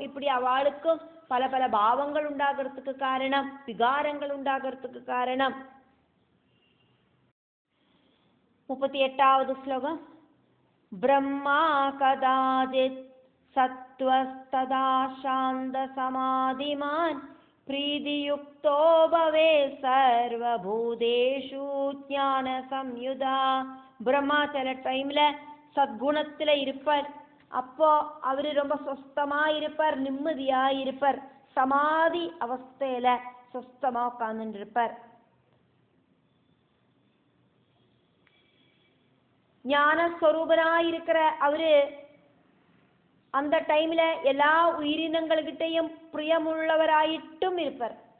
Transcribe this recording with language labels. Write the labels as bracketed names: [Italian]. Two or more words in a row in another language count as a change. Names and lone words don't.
[Tamil] இப்படி அவளுக்கும் பல பல பாவங்கள் உண்டாகிறதுக்கு காரணம், விகாரங்கள் உண்டாகிறதுக்கு காரணம். 38வது ஸ்லோகம். [Sanskrit] ब्रह्मा कदाजित् सत्वस्तथा शान्त समाधिमान् प्रीतियुक्तो भवे सर्वभूतेषु ज्ञान संयुता. [Tamil] பிரம்மா சில டைம்ல சத்குணத்துல இருப்பார். அப்போ அவரு ரொம்ப சொஸ்தமா இருப்பார், நிம்மதியா இருப்பார், சமாதி அவஸ்தையில சொஸ்தமா உட்கார்ந்துட்டு இருப்பார். ஞானஸ்வரூபனா இருக்கிற அவரு அந்த டைம்ல எல்லா உயிரினங்கள்கிட்டையும் பிரியமுள்ளவராயிட்டும் இருப்பார்.